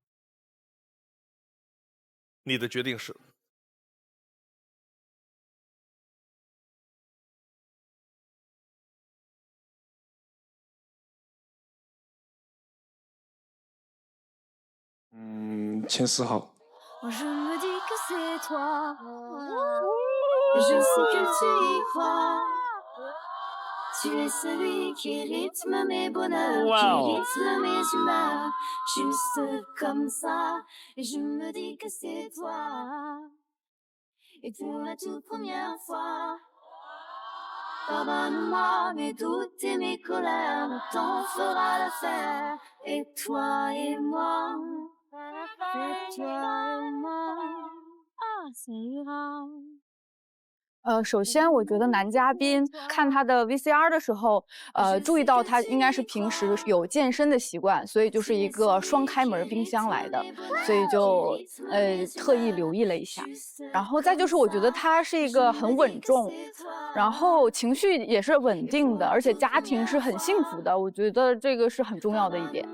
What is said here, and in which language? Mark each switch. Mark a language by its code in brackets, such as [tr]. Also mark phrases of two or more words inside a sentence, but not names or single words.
[zh] 你的决定是。签4号。 [fr] Je me dis que c'est toi. Je sais que tu y crois. Tu es celui qui rythme mes bonheurs, qui rythme mes humeurs, juste comme ça. Et je me dis que c'est toi. Et pour la toute première fois, pardonne-moi mes doutes et mes colères, le temps fera l'affaire. Et toi et moi, et toi et moi, ah, ça ira. [zh] 首先我觉得男嘉宾看他的 VCR 的时候，注意到他应该是平时有健身的习惯，所以就是一个双开门冰箱来的，所以就特意留意了一下。然后再就是我觉得他是一个很稳重，然后情绪也是稳定的，而且家庭是很幸福的，我觉得这个是很重要的一点。